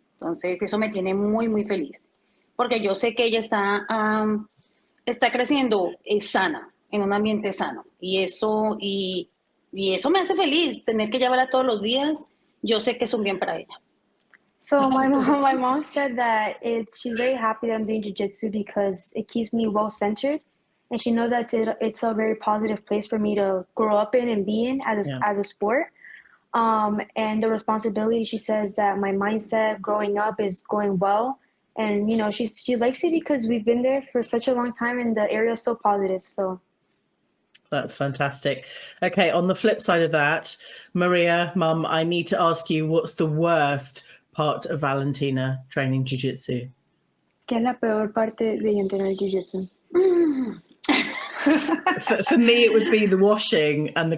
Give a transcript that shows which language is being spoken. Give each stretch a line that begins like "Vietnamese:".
Spanish: Entonces, eso me tiene muy, muy feliz, porque yo sé que ella está creciendo sana, en un ambiente sano, y eso me hace feliz, tener que llevarla todos los días, yo sé que es un bien para ella.
English: So my mom said that she's very happy that I'm doing jiu-jitsu because it keeps me well centered, and she knows that it's a very positive place for me to grow up in and be in Yeah. as a sport. And the responsibility, she says that my mindset growing up is going well, and she likes it because we've been there for such a long time, and the area is so positive. So That's fantastic. Okay, on the flip side of that, Maria, Mum, I need to ask you, what's the worst part of Valentina training jiu-jitsu?
Spanish: ¿Qué es la peor parte de yo entrenar jiu-jitsu?
English: For me, it would be the washing and the